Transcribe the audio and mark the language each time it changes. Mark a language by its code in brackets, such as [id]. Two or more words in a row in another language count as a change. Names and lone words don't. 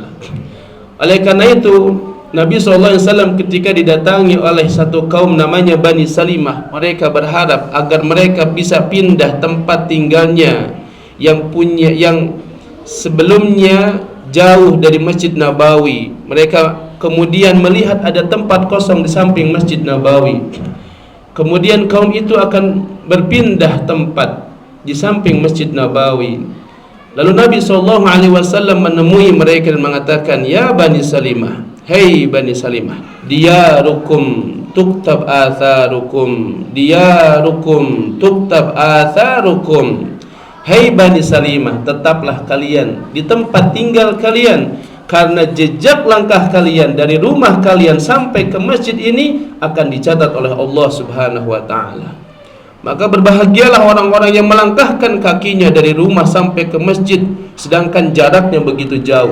[id] Oleh karena itu Nabi SAW ketika didatangi oleh satu kaum namanya Bani Salimah, mereka berharap agar mereka bisa pindah tempat tinggalnya yang sebelumnya jauh dari Masjid Nabawi. Mereka kemudian melihat ada tempat kosong di samping Masjid Nabawi. Kemudian kaum itu akan berpindah tempat di samping Masjid Nabawi. Lalu Nabi SAW menemui mereka dan mengatakan, "Ya Bani Salimah, hei Bani Salimah, [ar] ديارُكم تُكتب آثارُكم، ديارُكم تُكتب آثارُكم." [id] Hei Bani Salimah, tetaplah kalian di tempat tinggal kalian, karena jejak langkah kalian dari rumah kalian sampai ke masjid ini akan dicatat oleh Allah [ar] سبحانه و تعالى. [id] Maka berbahagialah orang-orang yang melangkahkan kakinya dari rumah sampai ke masjid sedangkan jaraknya begitu jauh.